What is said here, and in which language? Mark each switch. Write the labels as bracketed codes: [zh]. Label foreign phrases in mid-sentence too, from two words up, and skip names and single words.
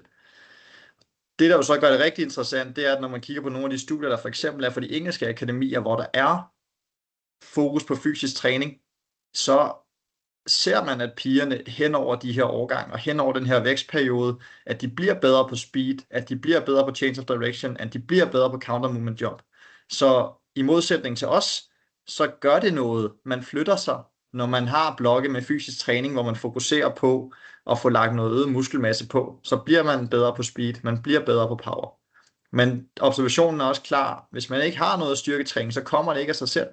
[da] Det, der jo så gør det rigtig interessant, det er, at når man kigger på nogle af de studier, der for eksempel er for de engelske akademier, hvor der er fokus på fysisk træning, så ser man, at pigerne hen over de her årgange og hen over den her vækstperiode, at de bliver bedre på speed, at de bliver bedre på [en] change of direction, [da] at de bliver bedre på [en] counter movement jump. [da] Så i modsætning til os, så gør det noget. Man flytter sig, når man har blokke med fysisk træning, hvor man fokuserer på at få lagt noget øget muskelmasse på, så bliver man bedre på speed, man bliver bedre på power. Men observationen er også klar. Hvis man ikke har noget styrketræning, så kommer det ikke af sig selv.